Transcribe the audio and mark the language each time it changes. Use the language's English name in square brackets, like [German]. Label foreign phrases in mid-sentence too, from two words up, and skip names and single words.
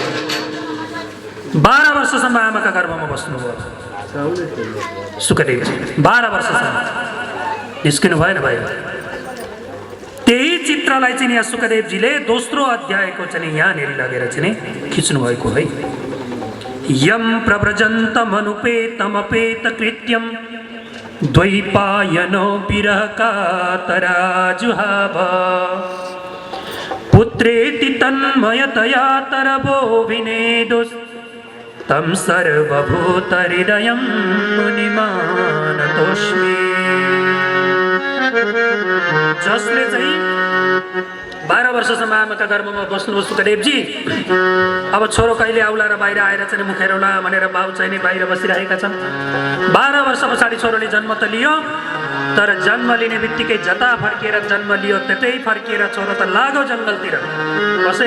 [Nepali] 12 वर्षसम्म आमाका गर्भमा बस्नुभयो सुखदेवजी। 12 वर्षसम्म निस्किनु भएन भाइ। त्यही चित्रलाई चाहिँ यहाँ सुखदेवजीले दोस्रो अध्यायको चाहिँ यहाँनिर लगेर चाहिँ खिच्नु भएको है। [Sanskrit] यम प्रव्रजन्तमनुपेतमपेत कृत्यम द्वैपायनो विरहकातराजुहाव पुत्रेति तन्मयतया तरवो विनेदुस् तं सर्वभूतहृदयं मुनिमानतोऽस्मि। [Nepali] जसले चाहिँ 12 वर्षसम्म आमाका गर्भमा बस्नुभयो सुखदेवजी। अब छोरो कहिले आउला र बाहिर आएर चाहिँ मुखेरौला भनेर बाउ चाहिँ बाहिर बसिरहेका छन्। 12 वर्ष पछाडि छोरोले जन्म त लियो, तर जन्म लिने बित्तिकै जता फर्किएर जन्म लियो त्यतै फर्किएर छोरो त लाग्यो जङ्गलतिर बसेर।